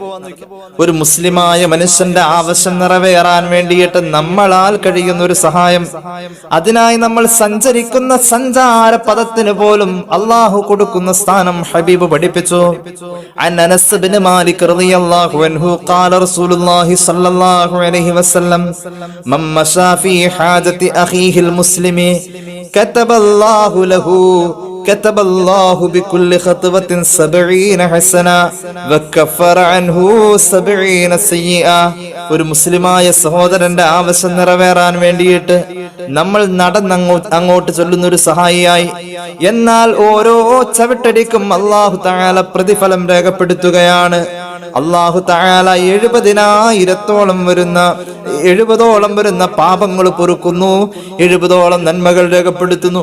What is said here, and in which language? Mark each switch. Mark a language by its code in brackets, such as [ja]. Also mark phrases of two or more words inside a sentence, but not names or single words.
[ml] ഒരു മുസ്ലിമായ മനുഷ്യന്റെ ആവശ്യം നിറവേറാൻ വേണ്ടിയിട്ട് നമ്മളാൽ കഴിയുന്ന ഒരു സഹായം, അതിനായി നമ്മൾ സഞ്ചരിക്കുന്ന സഞ്ചാര പദത്തിന് പോലും അള്ളാഹു കൊടുക്കുന്ന സ്ഥാനം ഹബീബ് പഠിപ്പിച്ചു. [ar] أنس بن مالك رضي الله عنه قال رسول الله صلى الله عليه وسلم من مشى في حاجة أخيه المسلم كتب الله له كتب الله بكل خطوة 70 حسنة وكفر عنه 70 سيئة. [ml] ഒരു മുസ്ലിമായ സഹോദരന്റെ ആവശ്യം നിറവേറാൻ വേണ്ടിയിട്ട് നമ്മൾ അങ്ങോട്ട് ചൊല്ലുന്ന ഒരു സഹായിയായി, എന്നാൽ ഓരോ ചവിട്ടടിക്കും [ar] الله تعالى [ml] പ്രതിഫലം രേഖപ്പെടുത്തുകയാണ്. [ar] الله تعالى [ml] 70,000ഓളം വരുന്ന പാപങ്ങൾ പൊറുക്കുന്നു, 70ഓളം നന്മകൾ രേഖപ്പെടുത്തുന്നു.